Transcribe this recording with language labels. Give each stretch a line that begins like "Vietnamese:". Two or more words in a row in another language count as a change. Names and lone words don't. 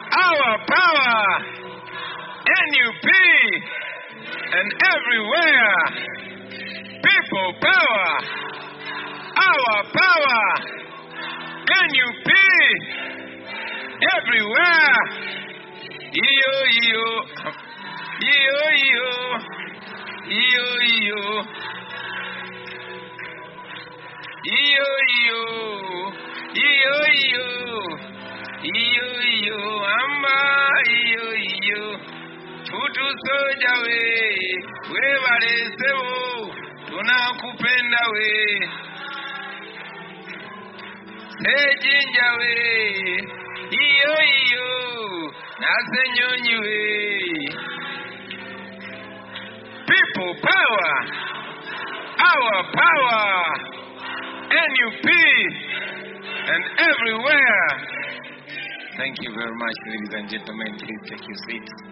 English: our power, NUP, and everywhere. People power, our power, NUP, everywhere. Iyo, iyo, iyo, iyo, iyo, iyo, iyo, iyo, iyo, iyo, iyo, amba, iyo, iyo,
Swahili: tutu soja we balesebo, tunakupenda we, sejinja we, iyo, iyo, nasenyonyi we.
English: People power, our power, NUP, and everywhere. Thank you very much, ladies and gentlemen. Please take your seats.